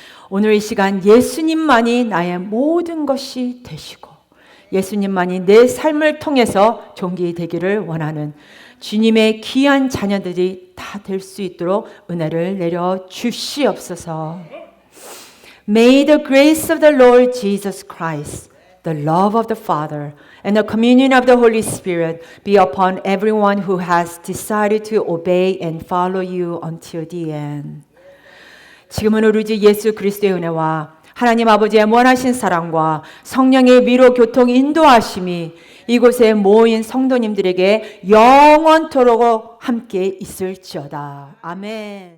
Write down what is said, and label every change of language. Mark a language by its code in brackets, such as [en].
[ko] 오늘 이 시간 예수님만이 나의 모든 것이 되시고 예수님만이 내 삶을 통해서 존귀되기를 원하는 주님의 귀한 자녀들이 다 될 수 있도록 은혜를 내려 주시옵소서. [en] May the grace of the Lord Jesus Christ, the love of the Father, and the communion of the Holy Spirit be upon everyone who has decided to obey and follow you until the end. [ko] 지금은 우리 주 예수 그리스도의 은혜와 하나님 아버지의 무한하신 사랑과 성령의 위로 교통 인도하심이 이곳에 모인 성도님들에게 영원토록 함께 있을지어다. 아멘.